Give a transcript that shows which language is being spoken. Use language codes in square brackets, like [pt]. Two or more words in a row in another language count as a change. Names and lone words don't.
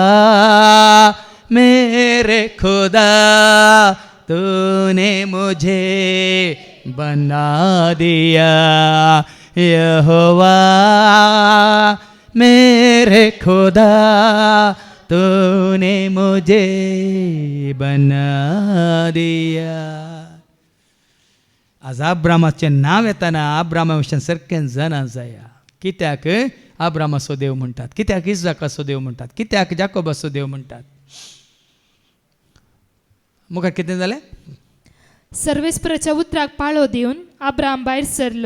[hi] मेरे खुदा तूने मुझे बना दिया यहोवा मेरे खुदा तूने मुझे बना दिया. [kok] आज अब्रामाचें नांव येताना अब्रामा भशेन सारकें जाणा जाया. कित्याक अब्रामाचो देव म्हणटात, कित्याक इजाकाचो देव म्हणटात, कित्याक जाकोबाचो देव म्हणटात. मुखार कितें जालें? सर्वेस्पराच्या उतराक पाळो दिवन अब्राम भायर सरलो.